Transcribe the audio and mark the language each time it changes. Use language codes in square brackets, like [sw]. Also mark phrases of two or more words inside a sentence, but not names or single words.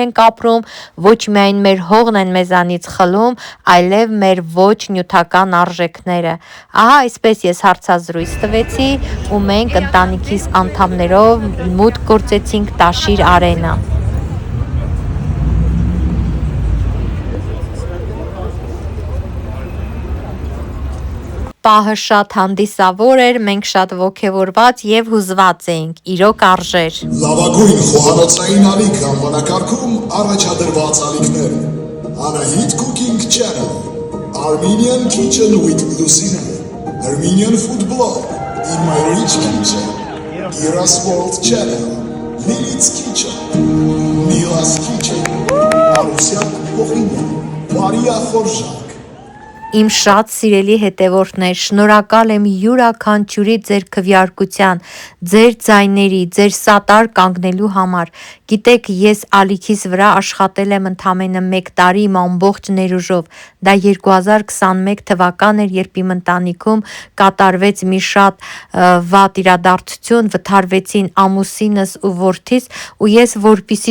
[hy] ենք ապրում, ոչ միայն մեր հողն են մեզանից խլում, այլև մեր ոչ նյութական արժեքները։ Ահա այսպես ես հարցազրույց տվեցի ու մենք ընտանիքիս անդամներով մուտք գործեցինք Տաշիր Արենա։ Պահը շատ հանդիսավոր էր, մենք շատ ոգևորված եւ հուզված էինք, իրոք արժեր։ Լավագույն խոհանոցային ալիք անվանակարգում առաջադրված ալիքներ։ Anahit Cooking Channel, Armenian Kitchen with Lucina, Armenian Food Blog, In My Rich Kitchen, Ira's World Channel, Lilith's Kitchen, Mila's Kitchen, Arusyan Փոխինյան, Մարիա Խորժակ։ Իմ շատ սիրելի հետևորդներ, շնորհակալ եմ յուրաքանչյուրի ձեր քվեարկության, ձեր ձայների, ձեր սատար կանգնելու համար։ Գիտեք, ես ալիքիս վրա աշխատել եմ ընդամենը 1 տարի իմ ամբողջ ներուժով։ Դա 2021 թվական էր, երբ իմ ընտանիքում կատարվեց մի շատ վատ իրադարձություն, վթարվեցին ամուսինս ու որդիս, ու ես որպեսզի